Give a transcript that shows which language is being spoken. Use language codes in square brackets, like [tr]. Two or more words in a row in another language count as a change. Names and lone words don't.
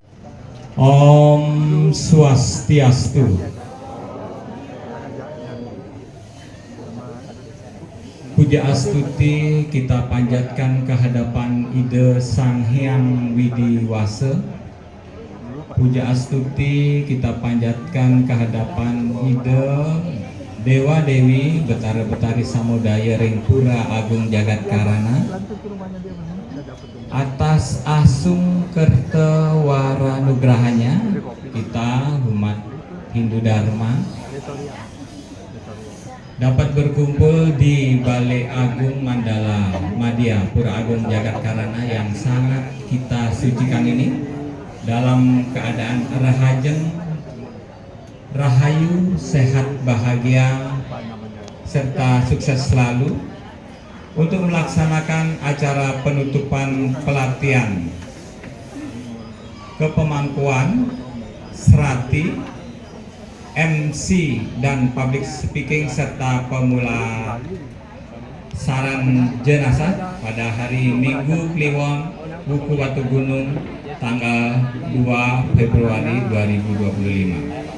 [ban] Om Swastiastu. [id] Puja astuti kita panjatkan kehadapan Ide Sang Hyang Widiwasa. Puja astuti kita panjatkan kehadapan Ide Dewa Dewi Betara Betari Samudaya Ringpura Agung Jagat Karana atas [ban] asung kertewara nugrahanya [id] kita umat Hindu Dharma dapat berkumpul di Balai Agung Mandala Madya Pura Agung Jagat Karana yang sangat kita sucikan ini dalam keadaan [ban] rahajeng, rahayu, [id] sehat, bahagia, serta sukses selalu untuk melaksanakan acara penutupan pelatihan kepemangkuan, serati, MC dan [en] public speaking [id] serta pemula saran jenazah pada hari Minggu Kliwon Buku Batu Gunung tanggal 2 Februari 2025.